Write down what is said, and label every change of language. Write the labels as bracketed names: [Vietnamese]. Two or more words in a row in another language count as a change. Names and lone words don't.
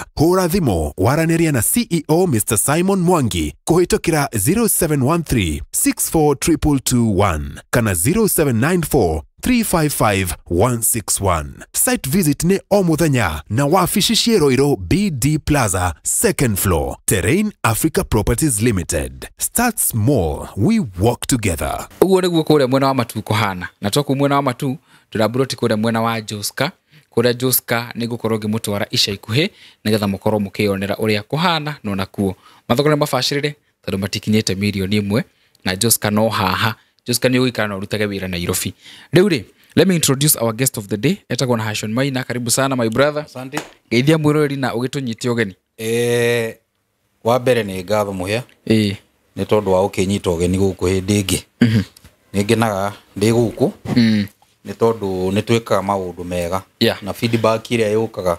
[Kikuyu] Hũra thimũ waranĩria na CEO Mr. Simon Mwangi kũhĩtũkĩra 0713 642221 kana 0794 355-161. [English] Site visit [Kikuyu] ni o muthenya na wafici ciĩroirwo BD Plaza, [English] 2nd floor, Terrain Africa Properties Limited. Start small, we walk together. [Kikuyu] Uguo niguo kuria mwena wa Matu kuhana. Na toku mwena wa Matu turabroti kuria mwena wa Joska. Kuria Joska nigukorwo ngimutwara ica ikuhi nigetha mukorwo mukionera uria kuhana no nakuo. Mathogora mabacirire tondu matikinyete milioni 1 na Joska no haha. Joska ni uikara na urutage wira Nairobi. [English] Riu let me introduce our guest of the day. [Kikuyu] Etagwo na Hashon Maina. [Swahili] Karibu sana [English] my brother. [Kikuyu] Asante. Geithia mwirori na ugitunyitie ugeni. Wa mbere ni ngatho muhia. Ni tondu wa ukinyita ugeni guku hindi ingi. Ni ngenaga ndi guku. Ni tondu ni twikaga maundu mega. Na feedback iria yukaga